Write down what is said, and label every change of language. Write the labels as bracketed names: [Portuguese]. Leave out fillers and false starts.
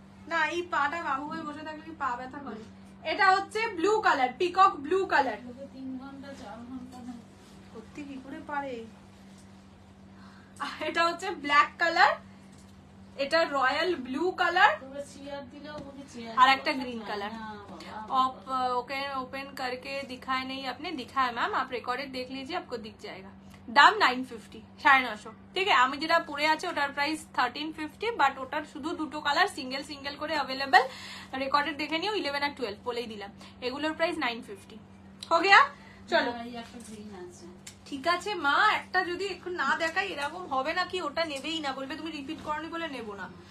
[Bangla] না এই পাটা বাবু হয়ে বসে থাকলে কি পা ব্যথা করে। এটা হচ্ছে blue colour, peacock blue colour. 3 ঘন্টা 4 ঘন্টা না। সত্যি কি করে পারে। এটা হচ্ছে ব্ল্যাক কালার, এটা রয়্যাল ব্লু কালার, তোরা চেয়ার দিলেও বলি চেয়ার। [Hindi] और एक ग्रीन कलर। [Bangla] না বাবা, [Hindi] आप ओके ओपन करके दिखाए नहीं आपने, दिखाया मैम, आप रिकॉर्डेड देख लीजिए आपको दिख जाएगा। [Bangla] দাম 950, 950, ঠিক আছে। আমি যেটা পরে আছে ওটার প্রাইস 1350, বাট ওটার শুধু দুটো কালার সিঙ্গেল সিঙ্গেল করে অ্যাভেলেবেল। রেকর্ডেড দেখে নিও, 11 আর 12 বলেই দিলাম। এগুলোর প্রাইস 950 [Hindi] हो गया। [Bangla] চলো না, এই একটা গ্রিন আছে। ঠিক আছে মা, একটা যদি একটু না দেখাই এরকম হবে নাকি, ওটা নেবেই না, বলবে তুমি রিপিট করনি বলে নেবো না।